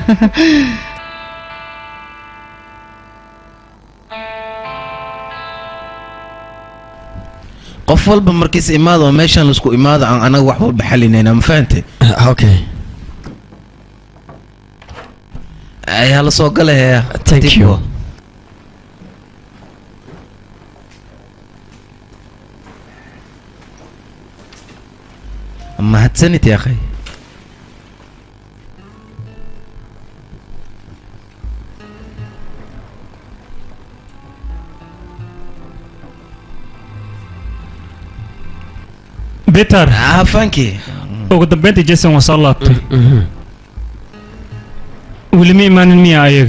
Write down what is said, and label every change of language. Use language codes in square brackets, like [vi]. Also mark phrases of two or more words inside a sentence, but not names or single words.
[so] qof walba markiis imaado meeshan isku imaado aan anaga wax walba xalinayna ma fahantay okay ay hala soo galaya [en] thank you [so] mahadsanid [ar] يا أخي [so] بيتر فانكي ugu dambeyntii Jason waa soo laabtay weli ma imaanin miya ayaga